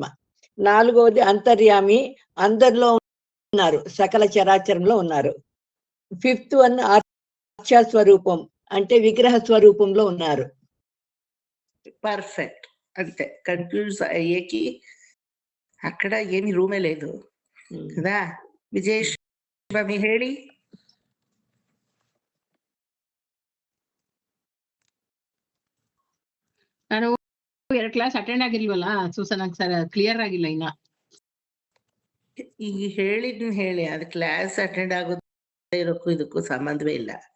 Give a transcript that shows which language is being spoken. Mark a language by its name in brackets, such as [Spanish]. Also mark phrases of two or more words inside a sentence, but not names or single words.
[Telugu] నాలుగవది అంతర్యామి, అందరిలో ఉన్నారు, సకల చరాచరంలో ఉన్నారు. [English] fifth one [Telugu] అర్చ స్వరూపం, అంటే విగ్రహ స్వరూపంలో ఉన్నారు. పర్ఫెక్ట్. అంతే. కన్ఫ్యూజ్ అయ్యేకి అక్కడ ఏమి రూమే లేదు కదా. [Kannada] ವಿಜಯಶ್ರೀ ಹೇಳಿ. ನಾನು 2 [English] class attend [Kannada] ಆಗಿಲ್ವಲ್ಲ, ಸೊ ನಂಗೆ ಸರ್ ಕ್ಲಿಯರ್ ಆಗಿಲ್ಲ ಇನ್ನ. ಈಗ ಹೇಳಿದ್ನ ಹೇಳಿ, ಅದು [English] class attend [Kannada] ಆಗೋದು ಇರೋಕ್ಕೂ ಇದಕ್ಕೂ ಸಂಬಂಧವೇ ಇಲ್ಲ.